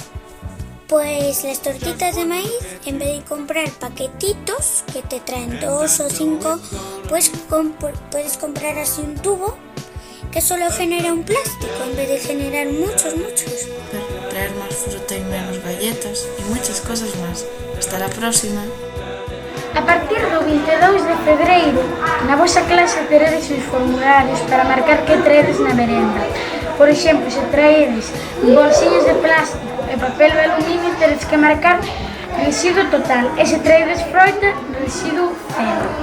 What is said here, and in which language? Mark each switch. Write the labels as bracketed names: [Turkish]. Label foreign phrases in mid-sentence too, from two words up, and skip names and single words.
[Spanish] Pues las tortitas de maíz, en vez de comprar paquetitos que te traen 2 o 5, puedes comprar así un tubo que solo genera un plástico en vez de generar muchos. Traer más fruta y menos galletas y muchas cosas más. Hasta la próxima. [Galician] A partir do 22 de febreiro, na vosa clase teredes os formularios para marcar que traedes na merenda. Por exemplo, se traedes bolsiñas de plástico e papel de aluminio, teredes que marcar residuo total. E se traedes froita, residuo cero.